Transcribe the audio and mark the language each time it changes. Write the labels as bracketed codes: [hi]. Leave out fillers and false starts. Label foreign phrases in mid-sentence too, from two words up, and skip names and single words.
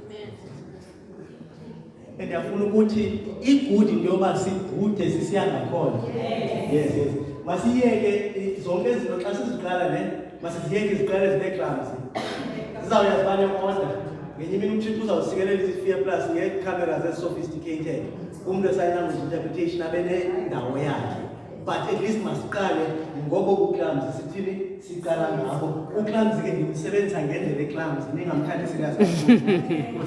[xh] And ndiyafuna ukuthi i-good into yoba sibhude sisiya ngakhona. [en] Yes. [xh] Masiyeke zonke izinto xa siziqala masiziyeke iziqala ezine-clubs. Zizawuyazibane order. Ngenye imini uThixo uzawusikelela isi-fear plus ngee-cameras ezi-sophisticated. Umntu e- [en] sign language interpretation [xh] abe nendawo yakhe. [en] But at least [xh] masiqale ngobo ku-clubs sithini siqala ngabo. U-clubs ke ndimsebenzisa ngendlela e-clubs ningamthathi serious kakhulu.